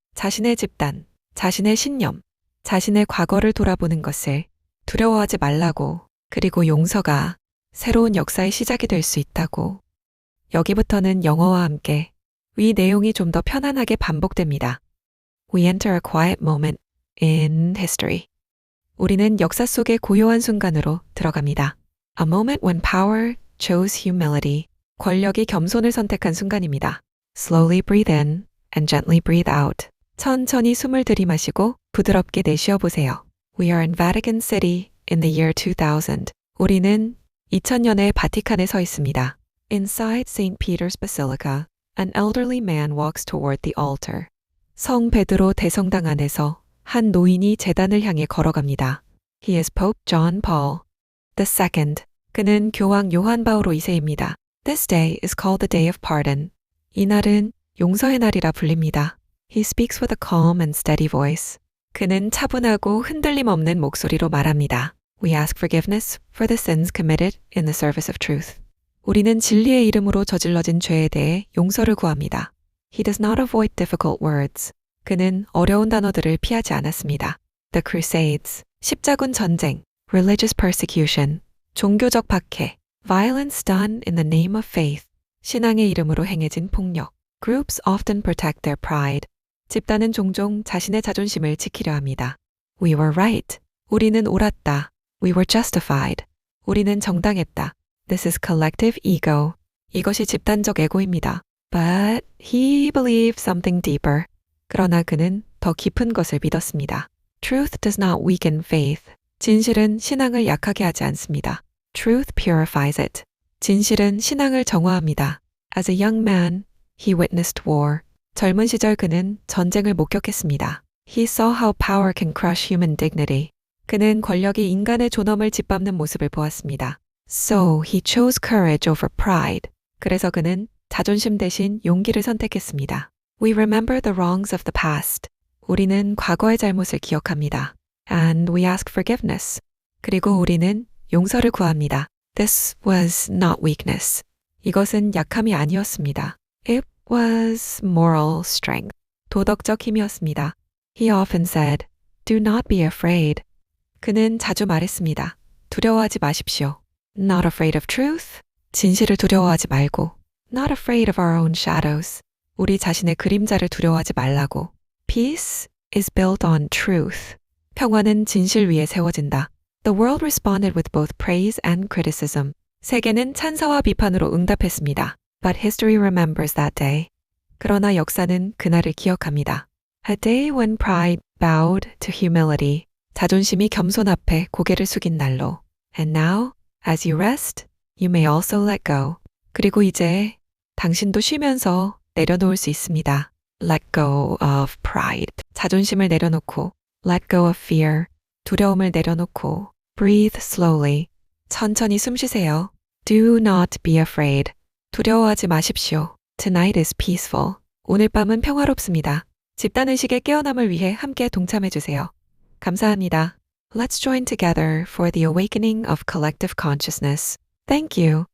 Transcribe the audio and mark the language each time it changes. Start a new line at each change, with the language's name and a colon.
Korean: 자신의 집단, 자신의 신념, 자신의 과거를 돌아보는 것을 두려워하지 말라고, 그리고 용서가 새로운 역사의 시작이 될 수 있다고. 여기부터는 영어와 함께 위 내용이 좀 더 편안하게 반복됩니다.
English: We enter a quiet moment in history.
Korean: 우리는 역사 속의 고요한 순간으로 들어갑니다.
English: A moment when power chose humility.
Korean: 권력이 겸손을 선택한 순간입니다.
English: Slowly breathe in and gently breathe out.
Korean: 천천히 숨을 들이마시고 부드럽게 내쉬어 보세요.
English: We are in Vatican City in the year 2000.
Korean: 우리는 2000년에 바티칸에 서 있습니다.
English: Inside St. Peter's Basilica, an elderly man walks toward the altar.
Korean: 성 베드로 대성당 안에서 한 노인이 제단을 향해 걸어갑니다.
English: He is Pope John Paul II.
Korean: 그는 교황 요한 바오로 2세입니다.
English: This day is called the Day of Pardon.
Korean: 이날은 용서의 날이라 불립니다.
English: He speaks with a calm and steady voice.
Korean: 그는 차분하고 흔들림 없는 목소리로 말합니다.
English: We ask forgiveness for the sins committed in the service of truth.
Korean: 우리는 진리의 이름으로 저질러진 죄에 대해 용서를 구합니다.
English: He does not avoid difficult words.
Korean: 그는 어려운 단어들을 피하지 않았습니다.
English: The Crusades,
Korean: 십자군 전쟁,
English: religious persecution,
Korean: 종교적 박해,
English: violence done in the name of faith,
Korean: 신앙의 이름으로 행해진 폭력.
English: Groups often protect their pride.
Korean: 집단은 종종 자신의 자존심을 지키려 합니다.
English: We were right.
Korean: 우리는 옳았다.
English: We were justified.
Korean: 우리는 정당했다.
English: This is collective ego.
Korean: 이것이 집단적 에고입니다.
English: But he believed something deeper.
Korean: 그러나 그는 더 깊은 것을 믿었습니다.
English: Truth does not weaken faith.
Korean: 진실은 신앙을 약하게 하지 않습니다.
English: Truth purifies it.
Korean: 진실은 신앙을 정화합니다.
English: As a young man, he witnessed war.
Korean: 젊은 시절 그는 전쟁을 목격했습니다.
English: He saw how power can crush human dignity.
Korean: 그는 권력이 인간의 존엄을 짓밟는 모습을 보았습니다.
English: So he chose courage over pride.
Korean: 그래서 그는 자존심 대신 용기를 선택했습니다.
English: We remember the wrongs of the past.
Korean: 우리는 과거의 잘못을 기억합니다.
English: And we ask forgiveness.
Korean: 그리고 우리는 용서를 구합니다.
English: This was not weakness.
Korean: 이것은 약함이 아니었습니다.
English: It was moral strength.
Korean: 도덕적 힘이었습니다.
English: He often said, Do not be afraid.
Korean: 그는 자주 말했습니다. 두려워하지 마십시오.
English: Not afraid of truth.
Korean: 진실을 두려워하지 말고.
English: Not afraid of our own shadows.
Korean: 우리 자신의 그림자를 두려워하지 말라고.
English: Peace is built on truth.
Korean: 평화는 진실 위에 세워진다.
English: The world responded with both praise and criticism.
Korean: 세계는 찬사와 비판으로 응답했습니다.
English: But history remembers that day.
Korean: 그러나 역사는 그날을 기억합니다.
English: A day when pride bowed to humility.
Korean: 자존심이 겸손 앞에 고개를 숙인 날로.
English: And now, as you rest, you may also let go.
Korean: 그리고 이제 당신도 쉬면서 내려놓을 수 있습니다.
English: Let go of pride.
Korean: 자존심을 내려놓고
English: let go of fear.
Korean: 두려움을 내려놓고
English: breathe slowly.
Korean: 천천히 숨 쉬세요.
English: Do not be afraid.
Korean: 두려워하지 마십시오.
English: Tonight is peaceful.
Korean: 오늘 밤은 평화롭습니다. 집단의식의 깨어남을 위해 함께 동참해 주세요. 감사합니다.
English: Let's join together for the awakening of collective consciousness. Thank you.